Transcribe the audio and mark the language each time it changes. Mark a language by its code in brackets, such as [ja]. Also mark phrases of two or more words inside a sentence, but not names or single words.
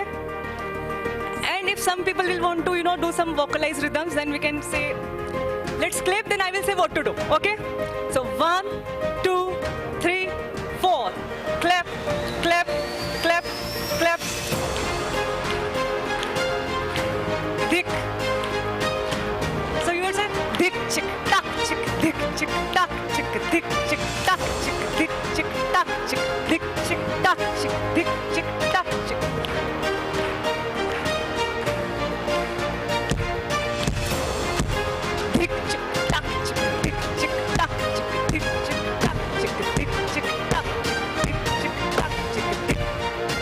[en] And if some people will want to, do some vocalized rhythms, then we can say, let's clap, then I will say what to do, okay? So 1, 2, 3, 4. Clap, clap, clap, clap. Dik. So you will say, dik, chick, tak, chick, dik, chick, tak, chick, dik, chick, tak, chick, dik, chick, tak, chick, dik, chick, tak, chick, dik, chick, tak, chick. Dik, chick, tak, chick, dik, chick, tak, chick, dik, chick, tak, chick, dik, chick, tak, chick, dik, chick, tak, chick, dik.